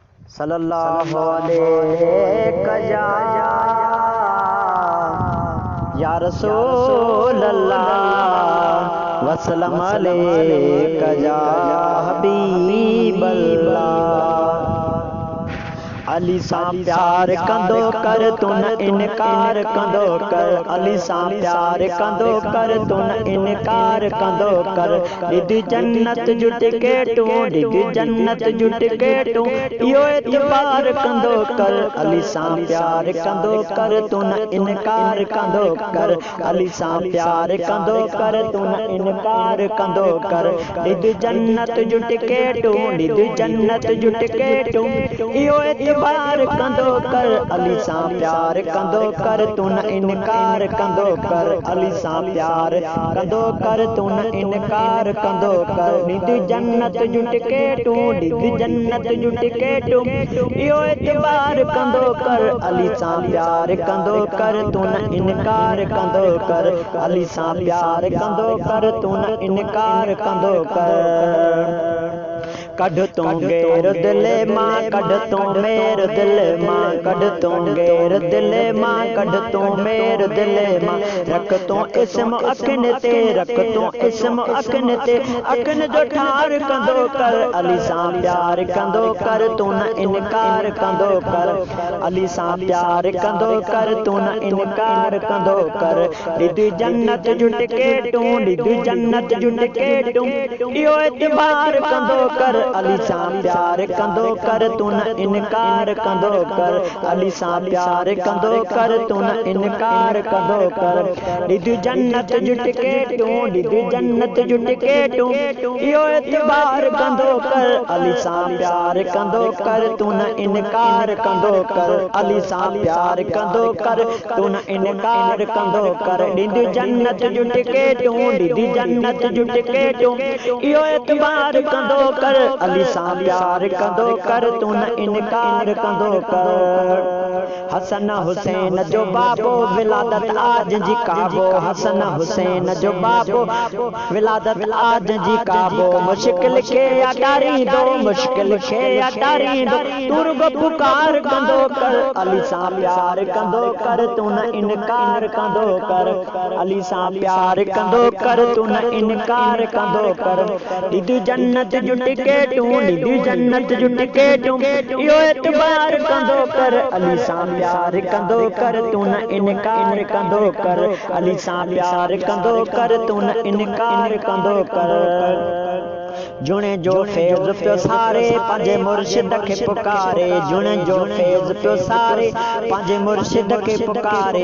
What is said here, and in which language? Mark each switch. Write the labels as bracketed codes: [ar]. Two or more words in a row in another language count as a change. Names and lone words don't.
[ar] صلى الله عليه يا رسول الله وسلم عليك يا حبيب الله. [sd] अली सां प्यार कंदो कर तू न इनकार कंदो कर, अली सां प्यार कंदो कर तू न इनकार कंदो कर। डिग जन्नत जुट के तू, डिग जन्नत जुट के तू, इहो एतबार कंदो कर। अली सां प्यार कंदो कर तू न इनकार कंदो कर, अली सां प्यार कंदो कर तू न इनकार कंदो कर। डिग जन्नत जुट के तू, डिग जन्नत जुट के तू, इहो एतबार कंदो कर। अली सां प्यार कंदो कर तू न इनकार कंदो कर, अली सां प्यार कंदो कर तू न इनकार कंदो कर। डिग जन्नत जुट के तू, डिग जन्नत जुट के तू, इहो एतबार कंदो कर। अली सां प्यार कंदो कर तू न इनकार कंदो कर, अली सां प्यार कंदो कर तू न इनकार कंदो कर। कढ तू गैर दिल मां, कढ तू मेर दिल मां, कढ तू गैर दिल मां, कढ तू मेर दिल मां। रख तू इस्म अखिन ते, रख तू इस्म अखिन ते, अखिन जो ठार कंदो कर। अली सां प्यार कंदो कर तू न इनकार कंदो कर, अली सां प्यार कंदो कर तू न इनकार कंदो कर। डिग जन्नत जुट के तू, डिग जन्नत जुट के तू, इहो एतबार कंदो कर। अली सां प्यार कंदो कर तू न इनकार कंदो कर, अली सां प्यार कंदो कर तू न इनकार कंदो कर। डिग जन्नत जुट के तू, डिग जन्नत जुट के तू, इहो एतबार कंदो कर। अली सां प्यार कंदो कर तू न इनकार कंदो कर, अली सां प्यार कंदो कर तू न इनकार कंदो कर। डिग जन्नत जुट के तू, डिग जन्नत जुट के तू, इहो एतबार कंदो कर। अली सां प्यार कंदो कर तू न इनकार कंदो कर। हसन हुसैन जो बाबो विलादत आज जी काबो, हसन हुसैन जो बाबो विलादत आज जी काबो। मुश्किल खे अटारी दो, मुश्किल खे अटारी दो, तुर्ब पुकार कंदो कर। अली सां प्यार कंदो कर तू न इनकार कंदो कर, अली सां प्यार कंदो कर तू न इनकार कंदो कर। डिग जन्नत जुट के तू, डिग जन्नत जुट के तू, इहो एतबार कंदो कर। अली सां प्यार कंदो कर तू न इनकार कंदो कर, अली सां प्यार कंदो कर तू न इनकार कंदो कर। जुणे जो फैज़ पियो सारे पंहिंजे मुर्शिद खे पुकारे, जुणे जो फैज़ पियो सारे पंहिंजे मुर्शिद खे पुकारे।